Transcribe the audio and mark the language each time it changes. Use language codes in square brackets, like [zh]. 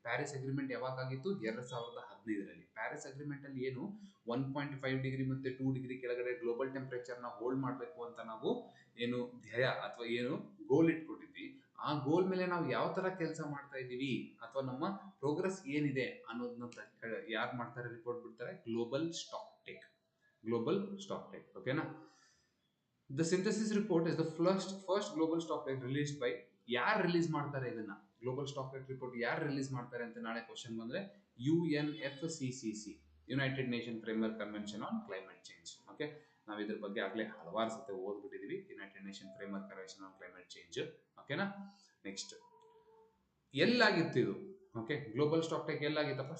[kn] Paris agreement ಯಾವಾಗ ಆಗಿತ್ತು? 2015ರಲ್ಲಿ. Paris agreement ಅಲ್ಲಿ ಏನು 1.5 ಡಿಗ್ರಿ ಮತ್ತೆ 2 ಡಿಗ್ರಿ ಕೆಳಗಡೆ ಗ್ಲೋಬಲ್ ಟೆಂಪರೇಚರ್ ನ ಹೋಲ್ಡ್ ಮಾಡಬೇಕು ಅಂತ ನಾವು ಏನು ಧ್ಯೇಯ ಅಥವಾ ಏನು ಗೋಲ್ ಇಟ್ಕೊಂಡಿದ್ವಿ, ಆ ಗೋಲ್ ಮೇಲೆ ನಾವು ಯಾವ ತರ ಕೆಲಸ ಮಾಡ್ತಾ ಇದೀವಿ ಅಥವಾ ನಮ್ಮ ಪ್ರೋಗ್ರೆಸ್ ಏನಿದೆ ಅನ್ನೋದನ್ನ ಯಾರು ಮಾಡ್ತಾರೆ, ರಿಪೋರ್ಟ್ ಬಿಡ್ತಾರೆ? [en] Global stock take. Global stock take, ಓಕೆನಾ? The synthesis report is the first global stock take released by, [kn] ಯಾರು ರಿಲೀಸ್ ಮಾಡ್ತಾರೆ ಇದನ್ನ? ಗ್ಲೋಬಲ್ ಸ್ಟಾಕ್ ಟೇಕ್ ರಿಪೋರ್ಟ್ ಯಾರು ರಿಲೀಸ್ ಮಾಡ್ತಾರೆ ಅಂತ ನಾಳೆ ಕ್ವಶನ್ ಬಂದ್ರೆ, UNFCCC, United nation framework convention on climate change. Okay, ನಾವು ಇದ್ರ ಬಗ್ಗೆ ಆಗ್ಲೇ ಹಲವಾರು ಸತಿ ಓದ್ಬಿಟ್ಟಿದೀವಿ, United nation framework convention on climate change. ಓಕೆನಾ? ನೆಕ್ಸ್ಟ್, ಎಲ್ಲಾಗಿತ್ತು ಇದು? Okay, global stock take ಎಲ್ಲಾಗಿತ್ತಪ್ಪ?